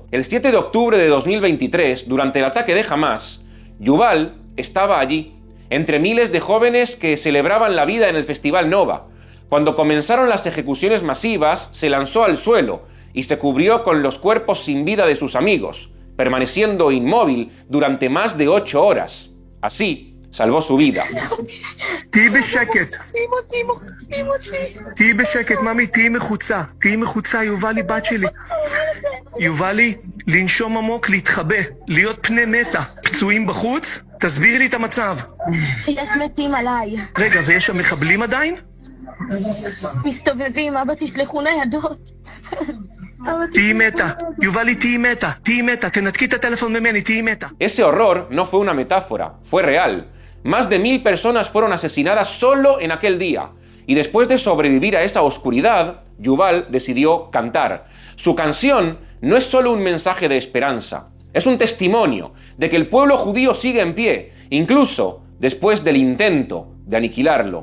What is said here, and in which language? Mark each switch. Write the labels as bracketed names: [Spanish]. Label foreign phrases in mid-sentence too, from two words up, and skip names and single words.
[Spanish] El 7 de octubre de 2023, durante el ataque de Hamás, Yuval estaba allí, entre miles de jóvenes que celebraban la vida en el Festival Nova. Cuando comenzaron las ejecuciones masivas, se lanzó al suelo y se cubrió con los cuerpos sin vida de sus amigos, permaneciendo inmóvil durante más de 8 horas. Así, salvó su vida. [Hebrew] תהי בשקט. תהי בשקט, ממי, תהי מחוצה. תהי מחוצה, יובלי, בת שלי. יובלי, לנשום עמוק, להתחבא, להיות פני מתה. פצועים בחוץ? תסבירי לי את המצב. יש מתים עליי. רגע, ויש שם מחבלים עדיין? מסתובבים, אבא תשלחו ניידות. תהי מתה. יובלי, תהי מתה. תהי מתה. תנתקי את הטלפון ממני, תהי מתה. [Spanish] Ese horror no fue una metáfora, fue real. Más de 1000 personas fueron asesinadas solo en aquel día. Y después de sobrevivir a esa oscuridad, Yuval decidió cantar. Su canción no es solo un mensaje de esperanza, es un testimonio de que el pueblo judío sigue en pie, incluso después del intento de aniquilarlo.